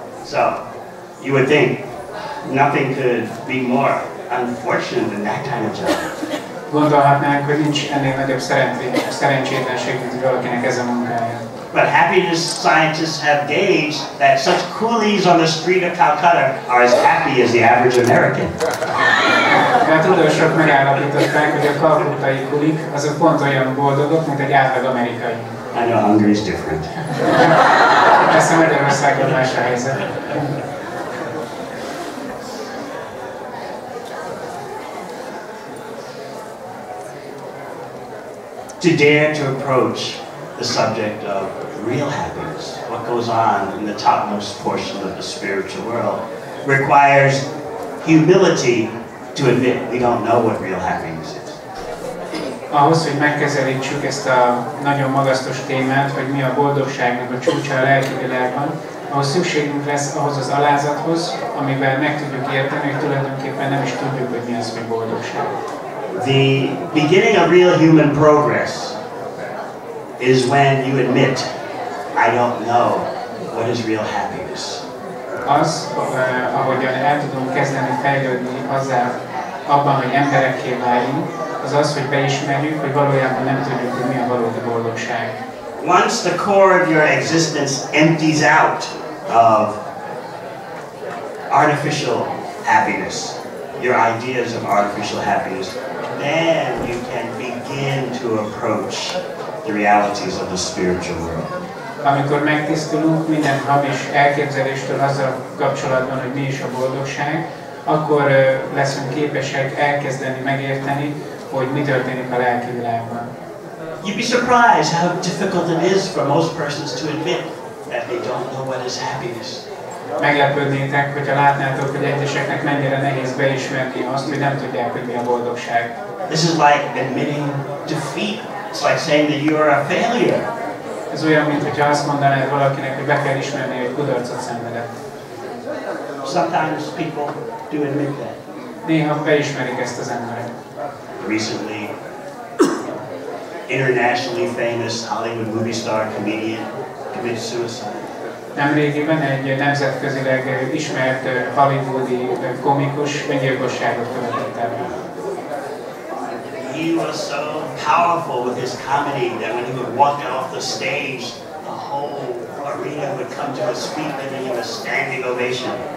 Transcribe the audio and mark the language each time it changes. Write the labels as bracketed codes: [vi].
[en] So you would think nothing could be more unfortunate than that kind of job. [hu] Gondolhatnánk, hogy nincs ennél nagyobb szerencsétlenség, mint valakinek ez a munkája. [en] But happiness scientists have gauged that such coolies on the street of Calcutta are as happy as the average American. [hu] A tudósok megállapították, hogy a kalkuttai kulik azok pont olyan boldogok, mint egy átlag amerikai. [en] I know Hungary is different. [hu] Persze Magyarországon más a helyzet. [en] To dare to approach the subject of real happiness, what goes on in the topmost portion of the spiritual world, requires humility to admit we don't know what real happiness is. [hu] Ahhoz, hogy megközelítsük ezt a nagyon magasztos témát, hogy mi a boldogságnak a csúcsa a lelki világban, ahhoz szükségünk lesz ahhoz az alázathoz, amivel meg tudjuk érteni, hogy tulajdonképpen nem is tudjuk, hogy mi az, hogy boldogság. [en] The beginning of real human progress is when you admit, I don't know what is real happiness. [hu] Az, ahogyan el tudunk kezdeni fejlődni azzal, abban, hogy emberekké váljunk, az az, hogy beismerjük, hogy valójában nem tudjuk, hogy mi a valódi boldogság. [en] Once the core of your existence empties out of artificial happiness, your ideas of artificial happiness, then you can begin to approach the realities of the spiritual world. [hu] Amikor megtisztulunk minden hamis elképzeléstől azzal kapcsolatban, hogy mi is a boldogság, akkor leszünk képesek elkezdeni megérteni, hogy mi történik a lelki világban. [en] You'd be surprised how difficult it is for most persons to admit that they don't know what is happiness. [hu] Meglepődnétek, hogyha látnátok, hogy egyeseknek mennyire nehéz beismerni azt, hogy nem tudják, hogy mi a boldogság. [en] This is like admitting defeat. It's like saying that you are a failure. [hu] Ez olyan, mintha azt mondanád valakinek, hogy be kell ismerni, hogy kudarcot szenvedett. [en] Sometimes people do admit that. [hu] Néha beismerik ezt az emberek. [en] Recently, internationally famous Hollywood movie star comedian commits suicide. [hu] Nemrégiben egy nemzetközileg ismert hollywoodi komikus öngyilkosságot követett el. [en] He was so powerful with his comedy that when he would walk off the stage, the whole arena would come to his feet and he was standing ovation.